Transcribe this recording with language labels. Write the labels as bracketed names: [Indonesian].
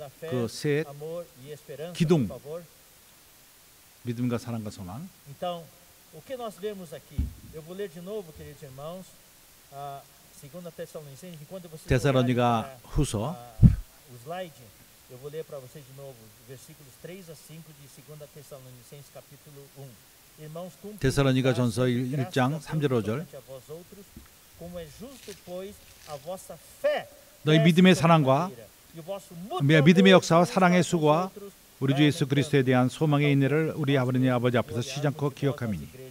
[Korean] 그 셋 기둥 믿음과 사랑과 소망. [Portuguese] Então, o que nós vemos aqui? Eu vou ler de novo, queridos irmãos, a 2 Tessalonicenses. Enquanto vocês [Korean] 데살로니가 후서 [Portuguese] o slide, eu vou ler para vocês de novo, versículos 3 a 5 de 2 Tessalonicenses capítulo 1. Irmãos, [Korean] 데살로니가 전서 1장 3절 5절. [Portuguese] Como é justo, pois, a vossa fé. [Korean] 너희 믿음의 사랑과 믿음의 역사와 사랑의 수고와 우리 주 예수 그리스도에 대한 소망의 인내를 우리 하나님 아버지 앞에서 쉬지 않고 기억함이니.